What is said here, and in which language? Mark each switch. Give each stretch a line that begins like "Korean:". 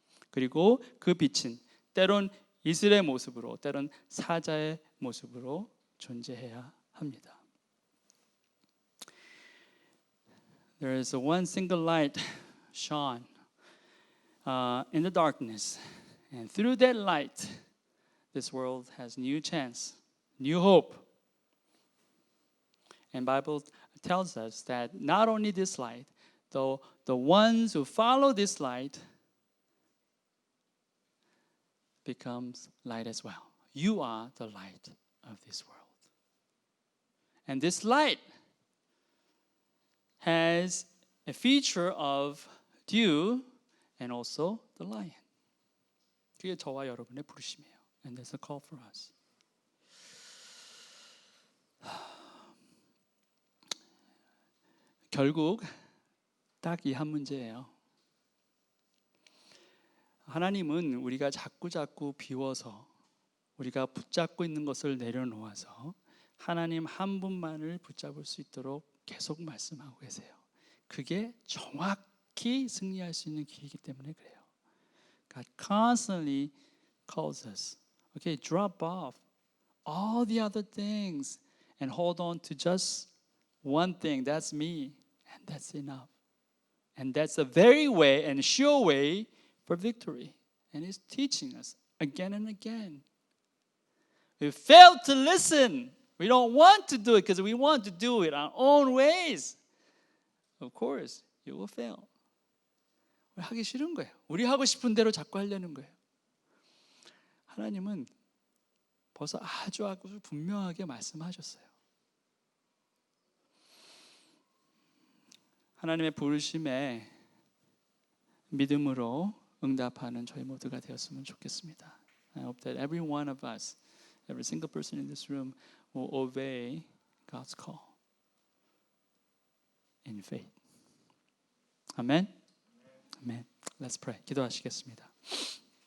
Korean: 그리고 그 빛은 때론 이슬의 모습으로 때론 사자의 모습으로 존재해야 합니다.
English: There is one single light shone in the darkness, and through that light, this world has new chance, new hope. And Bible tells us that not only this light, though the ones who follow this light becomes light as well. You are the light of this world. And this light has a feature of dew and also the lion.
Korean: 그게 저와 여러분의 부르심이에요.
English: And that's a call for us.
Korean: 결국 딱 이 한 문제예요. 하나님은 우리가 자꾸 비워서 우리가 붙잡고 있는 것을 내려놓아서 하나님 한 분만을 붙잡을 수 있도록 계속 말씀하고 계세요. 그게 정확히 승리할 수 있는 길이기 때문에 그래요.
English: God constantly calls us. Okay, drop off all the other things and hold on to just one thing. That's me, and that's enough. And that's a very way and sure way for victory. And He's teaching us again and again. We fail to listen. We don't want to do it because we want to do it our own ways. Of course, you will fail.
Korean: 우리 하기 싫은 거예요. 우리 하고 싶은 대로 자꾸 하려는 거예요. 하나님은 벌써 아주 분명하게 말씀하셨어요. 하나님의 부르심에 믿음으로 응답하는 저희 모두가 되었으면 좋겠습니다.
English: I hope that every one of us, every single person in this room will obey God's call in faith. 아멘. 아멘. Let's pray.
Korean: 기도하시겠습니다.